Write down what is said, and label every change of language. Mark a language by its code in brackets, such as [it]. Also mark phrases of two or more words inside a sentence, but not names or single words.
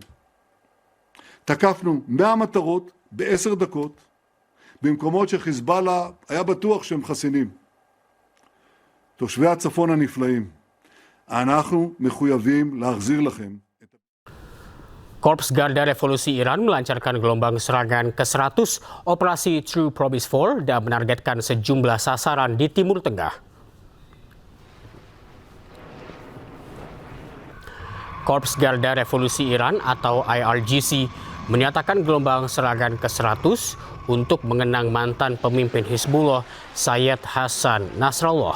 [he] תקפנו 100 מטרות ב10 דקות, במקומות שחיזבאללה היה בטוח שהם חסינים. תושבי הצפון הנפלאים, אנחנו מחויבים להחזיר לכם. [id] Korps Garda Revolusi Iran melancarkan gelombang serangan ke-100 operasi True Promise 4 dan menargetkan sejumlah sasaran di Timur Tengah. Korps Garda Revolusi Iran atau IRGC menyatakan gelombang serangan ke-100 untuk mengenang mantan pemimpin Hizbullah Sayyid Hassan Nasrallah.